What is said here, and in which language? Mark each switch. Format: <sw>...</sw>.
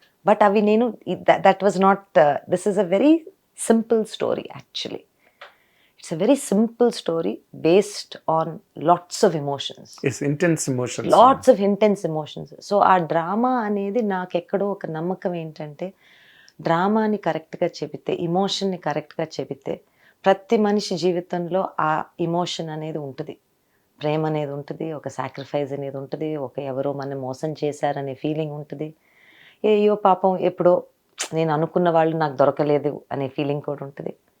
<en>but</en> <te>అవి నేను,</te> <en>That was not, this is a very simple story actually. It's a very simple story based on lots of emotions. It's intense emotions. Lots of intense emotions.</en> <te>So ఆ drama అనేది నాకు ఎక్కడో ఒక నమ్మకం ఏంటంటే, డ్రామాని కరెక్ట్గా చెబితే, ఇమోషన్ని కరెక్ట్గా చెబితే, ప్రతి మనిషి జీవితంలో ఆ ఇమోషన్ అనేది ఉంటుంది. ప్రేమ అనేది ఉంటుంది, ఒక సాక్రిఫైస్ అనేది ఉంటుంది, ఒక ఎవరో మన మోసం చేశారనే ఫీలింగ్ ఉంటుంది, అయ్యో పాపం ఎప్పుడో నేను అనుకున్న వాళ్ళు నాకు దొరకలేదు అనే ఫీలింగ్ కూడా ఉంటుంది.</te>